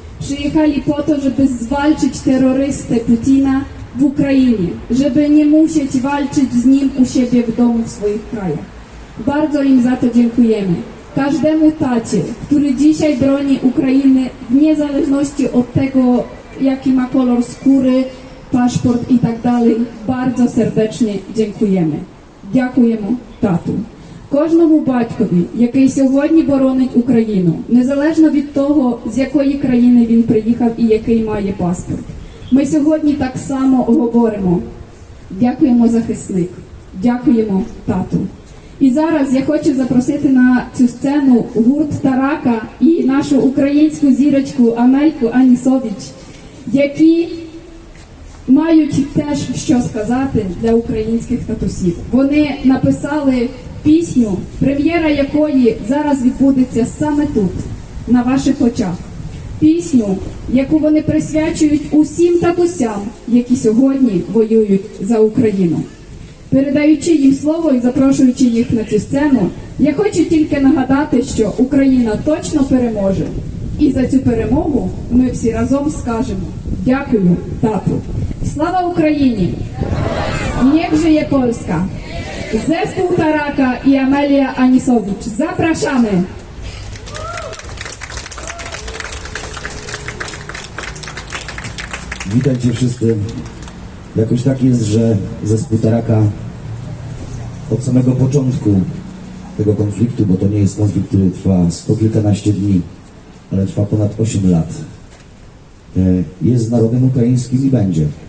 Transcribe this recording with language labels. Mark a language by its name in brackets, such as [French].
[Polish] Przyjechali po to, żeby zwalczyć terrorystę Putina w Ukrainie, żeby nie musieć walczyć z nim u siebie w domu, w swoich krajach. Bardzo im za to dziękujemy. Każdemu tacie, który dzisiaj broni Ukrainy w niezależności od tego, jaki ma kolor skóry, paszport i tak dalej, bardzo serdecznie dziękujemy. [Ukrainian] Дякуємо тату. Кожному батькові, який сьогодні боронить Україну, незалежно від того, з якої країни він приїхав і який має паспорт. Ми сьогодні так само говоримо: дякуємо, захисник, дякуємо, тату. І зараз я хочу запросити на цю сцену гурт Тарака і нашу українську зірочку Амельку Анісович, які мають теж що сказати для українських татусів. Вони написали пісню, прем'єра якої зараз відбудеться саме тут, на ваших очах. Пісню, яку вони присвячують усім татусям, які сьогодні воюють за Україну. Передаючи їм слово і запрошуючи їх на цю сцену, я хочу тільки нагадати, що Україна точно переможе. І за цю перемогу ми всі разом скажемо: дякую, тату. Слава Україні! [Polish] Niech żyje Polska! Zespół Taraka i Amelia Anisowicz. Zapraszamy! Witajcie wszyscy. Jakoś tak jest, że zespół Taraka od samego początku tego konfliktu, bo to nie jest konflikt, który trwa 100 kilkanaście dni, ale trwa ponad 8 lat, jest z narodem ukraińskim i będzie.